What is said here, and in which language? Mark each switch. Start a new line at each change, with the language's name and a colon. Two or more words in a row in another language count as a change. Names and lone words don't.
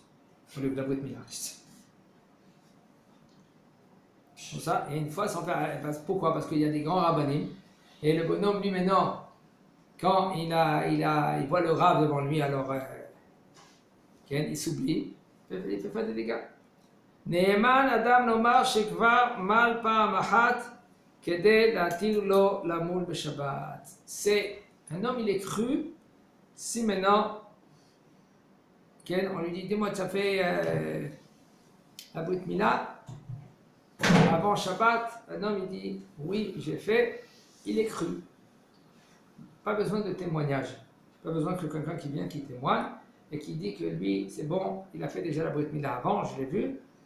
French: Au lieu de la
Hebrew: ברית מילה.
French: Comme ça, et une fois sans faire. Pourquoi? Parce qu'il y a des grands rabbanim. Et le bonhomme, lui, maintenant, quand il voit le Rav devant lui, alors il s'oublie, il fait faire des dégâts.
Hebrew: נאמן אדם לומר שכבר מל פעם אחת כדי להתיר לו למול בשבת.
French: C'est un homme, il est cru, si maintenant, on lui dit, dis-moi, tu as fait la
Hebrew: ברית מילה
French: avant Shabbat, un homme, il dit, oui, j'ai fait. Il est cru. Pas besoin de témoignage. Pas besoin que quelqu'un qui vient, qui témoigne et qui dit que lui, c'est bon, il a fait déjà la
Hebrew: ברית מילה
French: avant, je l'ai vu.